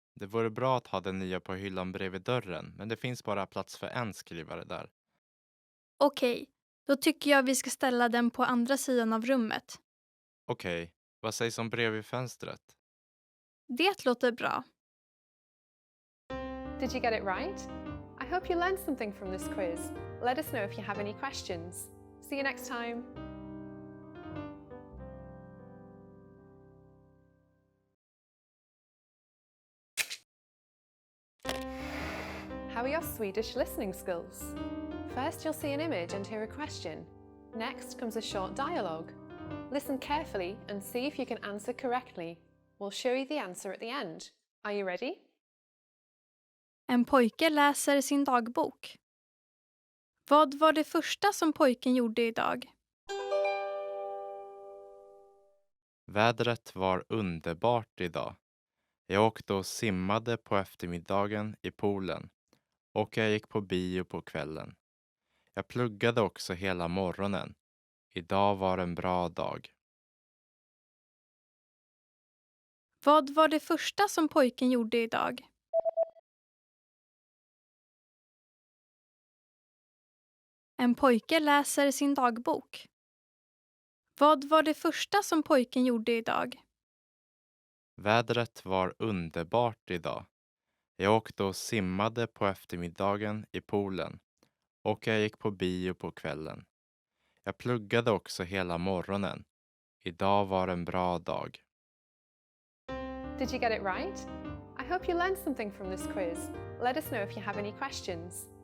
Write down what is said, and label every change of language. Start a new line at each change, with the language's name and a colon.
Swedish: Det vore bra att ha den nya på hyllan bredvid dörren, men det finns bara plats för en skrivare där. Okej, då tycker jag vi ska ställa den på andra sidan av rummet. Okej, vad sägs om bredvid fönstret? Det låter bra.
English: Did you get it right? I hope you learned something from this quiz. Let us know if you have any questions. See you next time. How are your Swedish listening skills? First, you'll see an image and hear a question. Next comes a short dialogue. Listen carefully and see if you can answer correctly. We'll show you the answer at the end. Are you ready?
Swedish: En pojke läser sin dagbok. Vad var det första som pojken gjorde idag? Vädret var underbart idag. Jag åkte och simmade på eftermiddagen i poolen och jag gick på bio på kvällen. Jag pluggade också hela morgonen. Idag var en bra dag. Vad var det första som pojken gjorde idag? En pojke läser sin dagbok. Vad var det första som pojken gjorde idag? Vädret var underbart idag. Jag åkte och simmade på eftermiddagen i poolen och jag gick på bio på kvällen. Jag pluggade också hela morgonen. Idag var en bra dag.
English: Did you get it right? I hope you learned something from this quiz. Let us know if you have any questions.